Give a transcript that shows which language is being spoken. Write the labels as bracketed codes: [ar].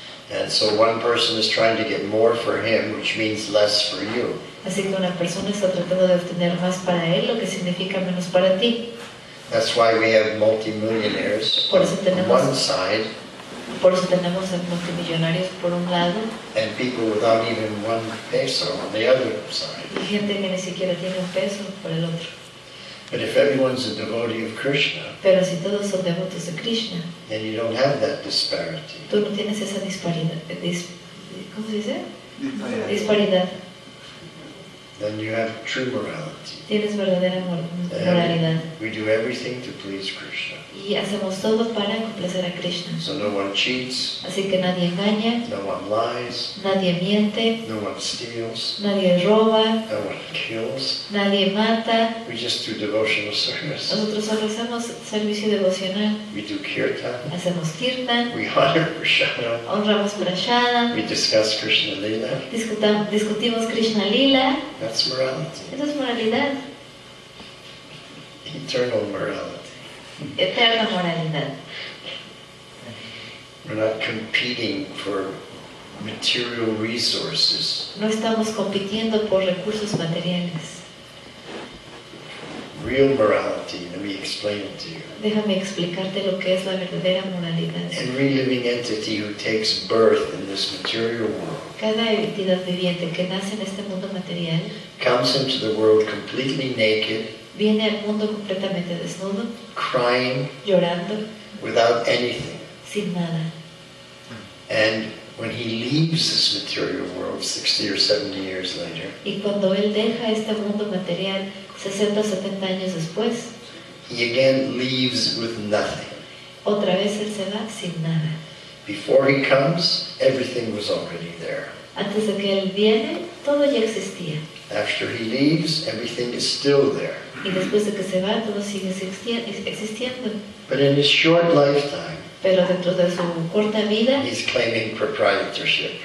[en] And so one person is trying to get more for him, which means less for you. [es] Así que una persona está tratando de obtener más para él, lo que significa menos para ti. [en] That's why we have multimillionaires [es] Por eso [en] on [es] tenemos- [en] one side [es] Por eso tenemos a multimillonarios por un lado [en] and people without even one peso on the other side. [es] y gente que ni siquiera tiene un peso por el otro. [en] But if everyone's a devotee of Krishna, [es] Pero si todos son devotos de Krishna, [en] then you don't have that disparity. [es] tú no tienes esa disparidad. ¿Cómo se dice? Disparidad. [en] Then you have true morality. [es] Tienes verdadera moralidad. [en] We do everything to please Krishna. [es] Y hacemos todo para complacer a Krishna. [en] So no one cheats, [es] Así que nadie engaña, [en] no one lies, [es] nadie miente, [en] no one steals, [es] nadie roba, [en] no one kills. [es] nadie mata. [en] We just do devotional service. [es] Nosotros solo hacemos servicio devocional. [en] We do kirtan. [es] Hacemos kirtan, [en] We honor Krishna. [es] honramos prashadam, [en] We discuss Krishna Lila. [es] discutimos Krishna Lila. [en] That's morality. [es] Eso es moralidad, [en] Eternal morality. [es] eterna moralidad. [en] We're not competing for material resources. [es] No estamos compitiendo por recursos materiales. [en] Real morality, let me explain it to you. [es] Déjame explicarte lo que es la verdadera moralidad. [en] Every living entity who takes birth in this material world [es] Cada entidad viviente que nace en este mundo material [en] comes into the world completely naked, [es] viene al mundo completamente desnudo, [en] crying, [es] llorando, [en] without anything. [es] sin nada. [en] And when he leaves this material world 60 or 70 years later, [es] Y cuando él deja este mundo material 60 o 70 años después, [en] he again leaves with nothing. [es] Otra vez Él se va sin nada. [en] Before he comes, everything was already there. [es] Antes de que Él viene, todo ya existía. [en] After he leaves, everything is still there. [es] Y después de que se va, todo sigue existiendo. [en] But in his short lifetime, [es] Pero dentro de su corta vida, [en] he's claiming proprietorship.